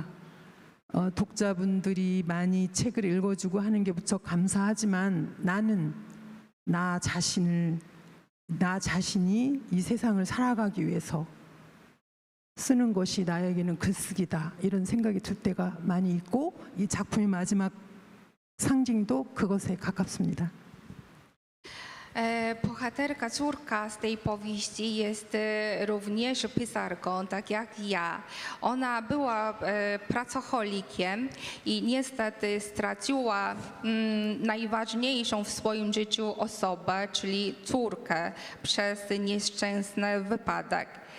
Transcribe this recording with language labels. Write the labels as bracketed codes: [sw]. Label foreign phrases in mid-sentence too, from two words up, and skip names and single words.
[ko] 독자분들이 많이 책을 읽어주고 하는 게 무척 감사하지만 나는 나 자신이 이 세상을 살아가기 위해서 쓰는 것이 나에게는 글쓰기다, 이런 생각이 들 때가 많이 있고 이 작품의 마지막 상징도 그것에 가깝습니다. [pl] Bohaterka, córka z tej powieści jest również pisarką, tak jak ja. Ona była pracocholikiem i niestety straciła najważniejszą w swoim życiu osobę, czyli córkę, przez nieszczęsny wypadek.